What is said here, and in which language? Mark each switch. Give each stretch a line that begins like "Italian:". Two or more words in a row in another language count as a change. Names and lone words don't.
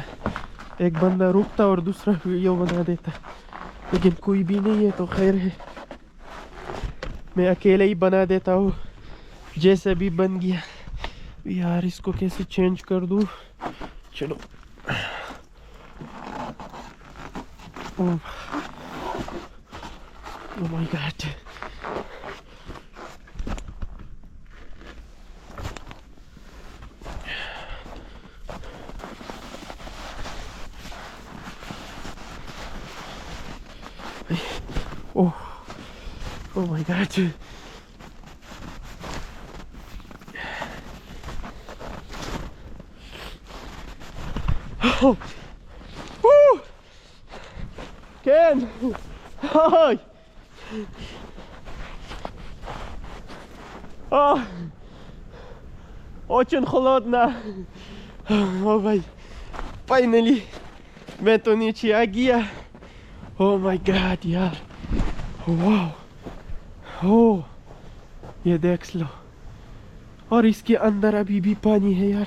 Hindi: एक बंदा रुकता और दूसरा वीडियो बना देता, लेकिन कोई भी नहीं है तो खैर है, मैं अकेले ही बना देता हूँ जैसे भी बन गया। यार इसको कैसे चेंज कर दूँ।
English: चलो oh my god. Oh, oh my God. Oh, woo! Ken! Hi!
Russian: Oh, очень холодно.
Hindi: Oh भाई, फाइनली मैं तो नीचे आ गया।
English: Oh my God
Hindi: यार, वाह। ओह ये देख लो, और इसके अंदर अभी भी पानी है यार।